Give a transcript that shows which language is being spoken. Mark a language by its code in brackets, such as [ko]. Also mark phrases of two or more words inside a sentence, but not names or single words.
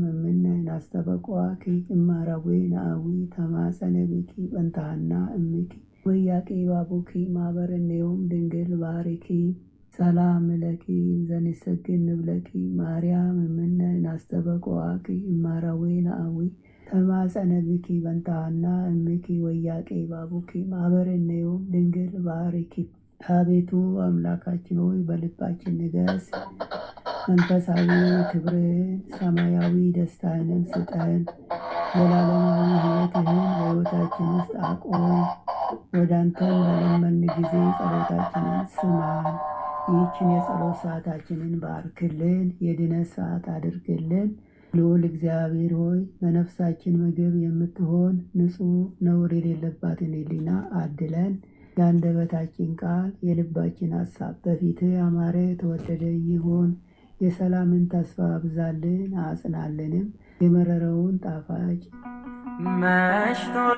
[gez] እምነ ናስተበቁአኪ እመረዌ ነአዊ ተማጸለቤኪ በንታና እምኪ ወያቄ ባቡኪ ማህበረኔዮም ድንግል ባሪኪ ሰላም ለኪ እንዘንሰግድ ንብለኪ ማርያም እምነ ናስተበቁአኪ እመረዌ ነአዊ ተማጸነብኪ በንታና እምኪ ወያቄ ባቡኪ ማህበረኔዮም ድንግል ባሪኪ። [am] አቤቱ አምላካችን ሆይ በልባችን ንገስ፣ መንፈሳዊ ክብርን ሰማያዊ ደስታንም ስጠን። ዘላለማዊ ሕይወትህን በሕይወታችን ውስጥ አቆይ። ወደ አንተን በለመን ጊዜ ጸሎታችንን ስማን። ይህችን የጸሎት ሰዓታችንን ባርክልን፣ የድነት ሰዓት አድርግልን። ልዑል እግዚአብሔር ሆይ ለነፍሳችን ምግብ የምትሆን ንጹሕ ነውር የሌለባትን ሕሊና አድለን። የአንደበታችን ቃል የልባችን ሐሳብ በፊትህ ያማረ የተወደደ ይሁን። የሰላምን ተስፋ አብዛልን አጽናልንም። የመረረውን ጣፋጭ መሽቶ